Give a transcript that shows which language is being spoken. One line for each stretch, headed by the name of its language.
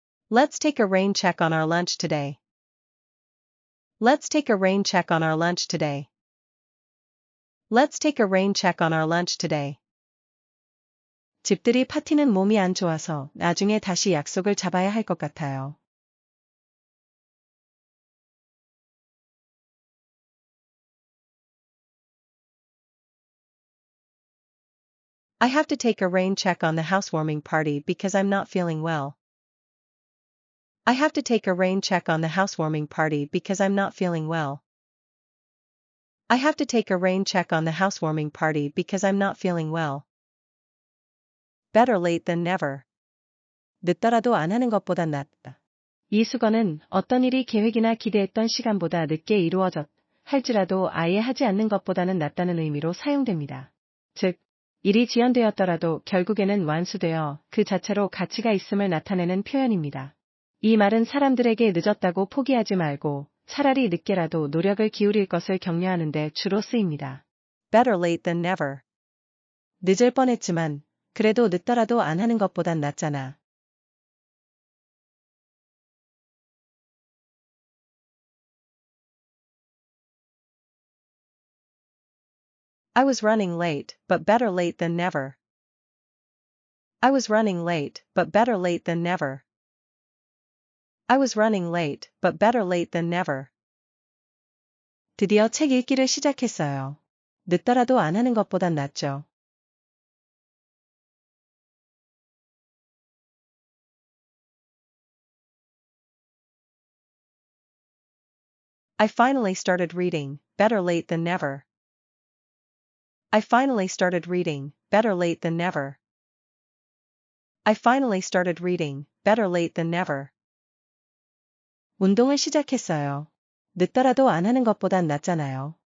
English: Let's take a rain check on our lunch today. Let's take a rain check on our lunch today. Let's take a rain check on our lunch today.
Korean: 집들이 파티는 몸이 안 좋아서 나중에 다시 약속을 잡아야 할 것 같아요.
English: I have to take a rain check on the housewarming party because I'm not feeling well. I have to take a rain check on the housewarming party because I'm not feeling well. I have to take a rain check on the housewarming party because I'm not feeling well. Better late than never.
Korean: 늦더라도 안 하는 것보단 낫다. 이 수거는 어떤 일이 계획이나 기대했던 시간보다 늦게 이루어졌, 할지라도 아예 하지 않는 것보다는 낫다는 의미로 사용됩니다. 즉, 일이 지연되었더라도 결국에는 완수되어 그 자체로 가치가 있음을 나타내는 표현입니다. 이 말은 사람들에게 늦었다고 포기하지 말고 차라리 늦게라도 노력을 기울일 것을 격려하는 데 주로 쓰입니다.
English: Better late than never.
Korean: 늦을 뻔했지만, 그래도 늦더라도 안 하는 것보단 낫잖아.
English: I was running late, but better late than never. I was running late, but better late than never. I was running late, but better late than never.
Korean: 드디어 책 읽기를 시작했어요. 늦더라도 안 하는 것보단 낫죠.
English: I finally started reading, better late than never. I finally started reading, better late than never. I finally started reading, better late than never.
Korean: 운동을 시작했어요. 늦더라도 안 하는 것보단 낫잖아요.